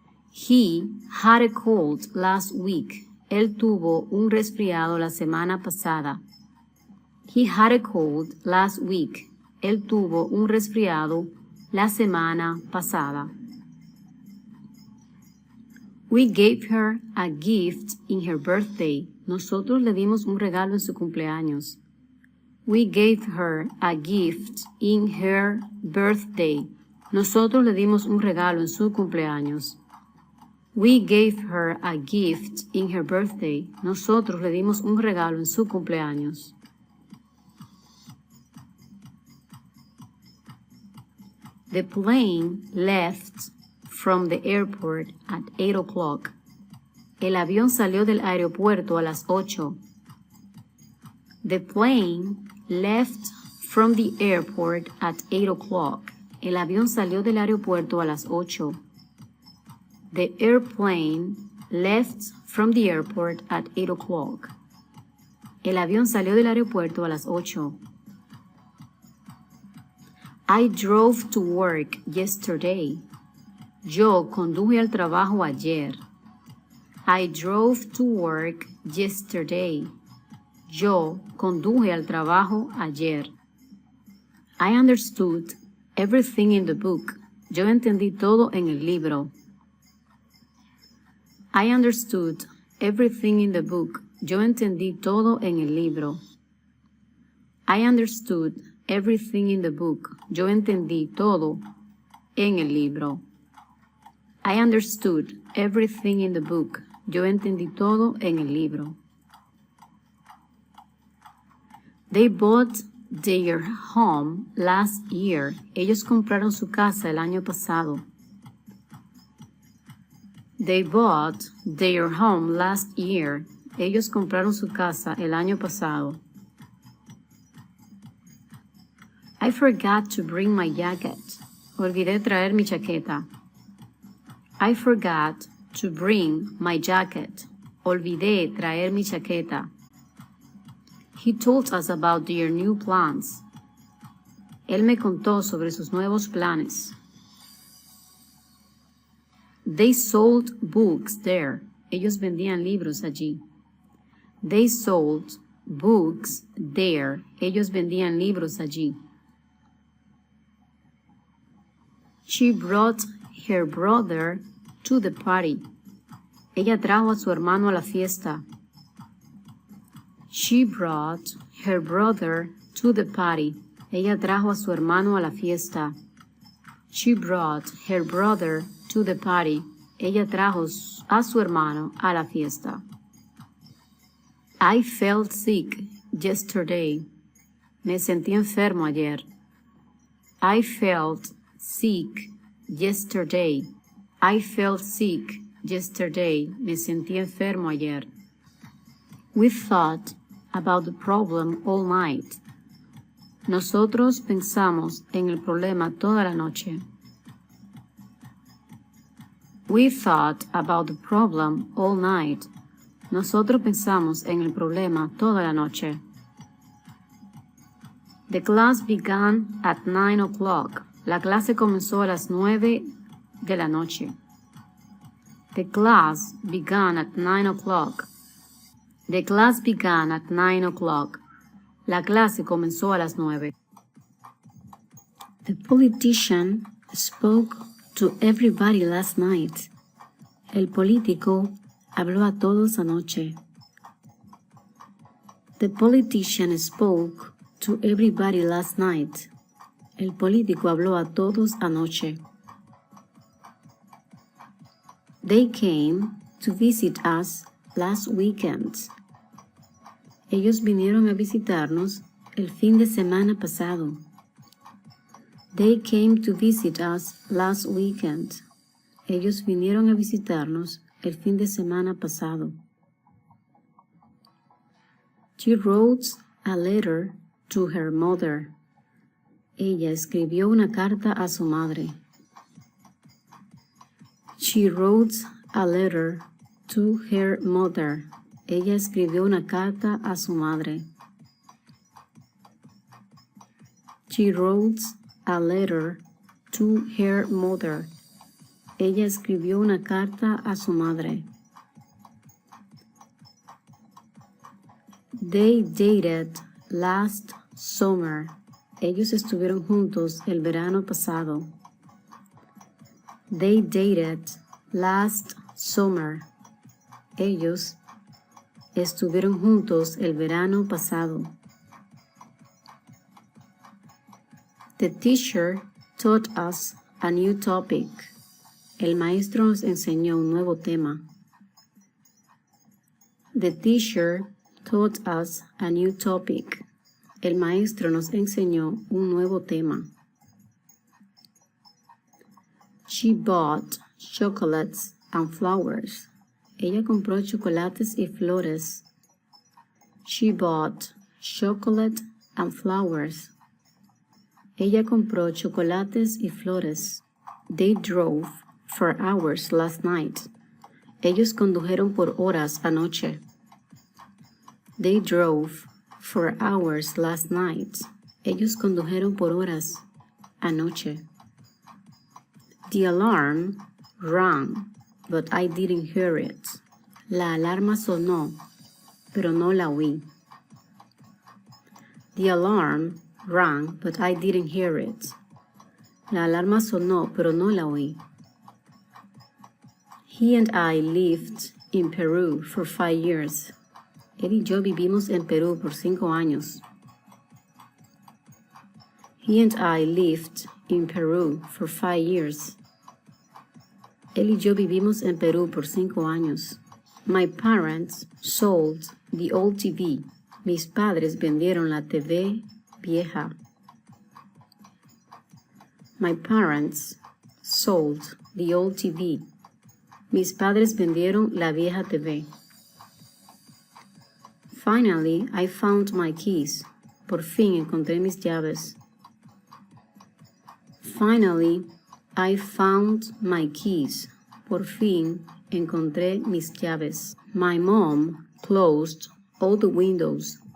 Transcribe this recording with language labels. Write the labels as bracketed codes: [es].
[en] He had a cold last week. [es] Él tuvo un resfriado la semana pasada. [en] He had a cold last week. [es] Él tuvo un resfriado la semana pasada. [en] We gave her a gift in her birthday. [es] Nosotros le dimos un regalo en su cumpleaños. [en] We gave her a gift in her birthday. [es] Nosotros le dimos un regalo en su cumpleaños. [en] We gave her a gift in her birthday. [es] Nosotros le dimos un regalo en su cumpleaños. [en] The plane left from the airport at 8 o'clock. [es] El avión salió del aeropuerto a las 8. [en] The plane left from the airport at 8 o'clock. [es] El avión salió del aeropuerto a las 8. [en] The airplane left from the airport at 8 o'clock. [es] El avión salió del aeropuerto a las 8. [en] I drove to work yesterday. [es] Yo conduje al trabajo ayer. [en] I drove to work yesterday. [es] Yo conduje al trabajo ayer. [en] I understood everything in the book. [es] Yo entendí todo en el libro. [en] I understood everything in the book. [es] Yo entendí todo en el libro. [en] I understood everything in the book. [es] Yo entendí todo en el libro. [en] I understood everything in the book. [es] Yo entendí todo en el libro. [en] They bought their home last year. [es] Ellos compraron su casa el año pasado. [en] They bought their home last year. [es] Ellos compraron su casa el año pasado. [en] I forgot to bring my jacket. [es] Olvidé traer mi chaqueta. [en] I forgot to bring my jacket. [es] Olvidé traer mi chaqueta. [en] He told us about their new plans. [es] Él me contó sobre sus nuevos planes. [en] They sold books there. [es] Ellos vendían libros allí. [en] They sold books there. [es] Ellos vendían libros allí. [en] She brought her brother to the party. [es] Ella trajo a su hermano a la fiesta. [en] She brought her brother to the party. [es] Ella trajo a su hermano a la fiesta. [en] She brought her brother to the party. [es] Ella trajo a su hermano a la fiesta. [en] I felt sick yesterday. [es] Me sentí enfermo ayer. [en] I felt sick yesterday. I felt sick yesterday. [es] Me sentí enfermo ayer. [en] We thought about the problem all night. [es] Nosotros pensamos en el problema toda la noche. [en] We thought about the problem all night. [es] Nosotros pensamos en el problema toda la noche. [en] The class began at 9 o'clock. [es] La clase comenzó a las 9 de la noche. [en] The class began at 9 o'clock. The class began at 9 o'clock. [es] La clase comenzó a las 9. [en] The politician spoke to everybody last night. [es] El político habló a todos anoche. [en] The politician spoke to everybody last night. [es] El político habló a todos anoche. [en] They came to visit us last weekend. [es] Ellos vinieron a visitarnos el fin de semana pasado. [en] They came to visit us last weekend. [es] Ellos vinieron a visitarnos el fin de semana pasado. [en] She wrote a letter to her mother. [es] Ella escribió una carta a su madre. [en] She wrote a letter to her mother. [es] Ella escribió una carta a su madre. [en] She wrote a letter to her mother. [es] Ella escribió una carta a su madre. [en] They dated last summer. [es] Ellos estuvieron juntos el verano pasado. [en] They dated last summer. [es] Ellos estuvieron juntos el verano pasado. [en] The teacher taught us a new topic. [es] El maestro nos enseñó un nuevo tema. [en] The teacher taught us a new topic. [es] El maestro nos enseñó un nuevo tema. [en] She bought chocolates and flowers. [es] Ella compró chocolates y flores. [en] She bought chocolate and flowers. [es] Ella compró chocolates y flores. [en] They drove for hours last night. [es] Ellos condujeron por horas anoche. [en] They drove for hours last night. [es] Ellos condujeron por horas anoche. [en] The alarm rang, but I didn't hear it. [es] La alarma sonó, pero no la oí. [en] The alarm rang, but I didn't hear it. [es] La alarma sonó, pero no la oí. [en] He and I lived in Peru for 5 years. [es] Él y yo vivimos en Perú por 5 años. [en] He and I lived in Peru for 5 years. [es] Él y yo vivimos en Perú por 5 años. [en] My parents sold the old TV. [es] Mis padres vendieron la TV vieja. [en] My parents sold the old TV. [es] Mis padres vendieron la vieja TV. [en] Finally, I found my keys. [es] Por fin encontré mis llaves. [en] Finally, I found my keys. [es] Por fin encontré mis llaves. [en] My mom closed all the windows.